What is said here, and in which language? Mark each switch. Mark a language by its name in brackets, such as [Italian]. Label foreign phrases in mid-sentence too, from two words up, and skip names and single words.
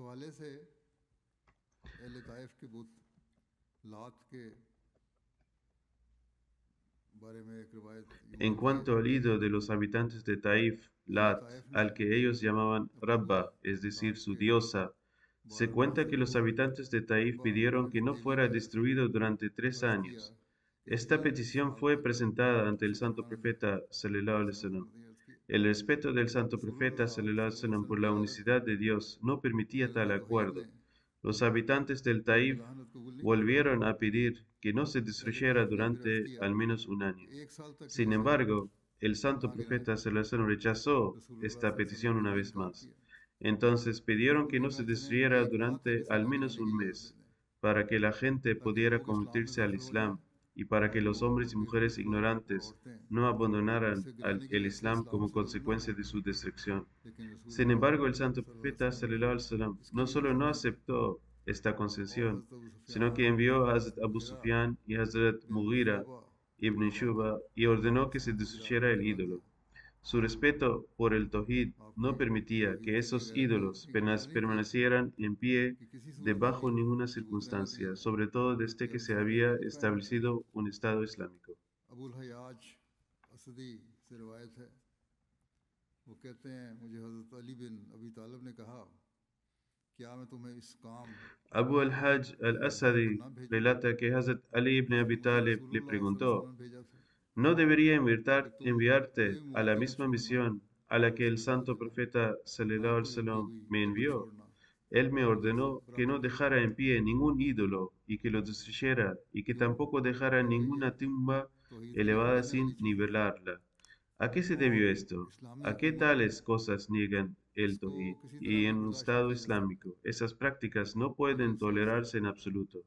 [Spanish] En cuanto al ídolo de los habitantes de Taif, Lat, al que ellos llamaban Rabba, es decir, su diosa, se cuenta que los habitantes de Taif pidieron que no fuera destruido durante 3 años. Esta petición fue presentada ante el santo profeta [Arabic] صلى الله عليه وسلم. [Spanish] El respeto del santo profeta [Arabic] صلى الله عليه وسلم [Spanish] por la unicidad de Dios no permitía tal acuerdo. Los habitantes del Taif volvieron a pedir que no se destruyera durante al menos un año. Sin embargo, el santo profeta [Arabic] صلى الله عليه وسلم [Spanish] rechazó esta petición una vez más. Entonces pidieron que no se destruyera durante al menos un mes, para que la gente pudiera convertirse al Islam y para que los hombres y mujeres ignorantes no abandonaran el Islam como consecuencia de su destrucción. Sin embargo, el santo profeta [Arabic] صلى الله عليه وسلم [Spanish] no solo no aceptó esta concesión, sino que envió a Hazrat Abu Sufyan y Hazrat Mughira ibn Shuba y ordenó que se destruyera el ídolo. Su respeto por el Tawhid no permitía que esos ídolos permanecieran en pie de bajo ninguna circunstancia, sobre todo desde que se había establecido un Estado islámico. Abu al-Hajj al-Asadi relata que Hazrat Ali ibn Abi Talib le preguntó: ¿No debería enviarte a la misma misión a la que el santo profeta [Arabic] صلى الله عليه وسلم [Spanish] me envió? Él me ordenó que no dejara en pie ningún ídolo y que lo destruyera, y que tampoco dejara ninguna tumba elevada sin nivelarla. ¿A qué se debió esto? ¿A qué tales cosas niegan el Tawhid? Y en un Estado islámico, esas prácticas no pueden tolerarse en absoluto.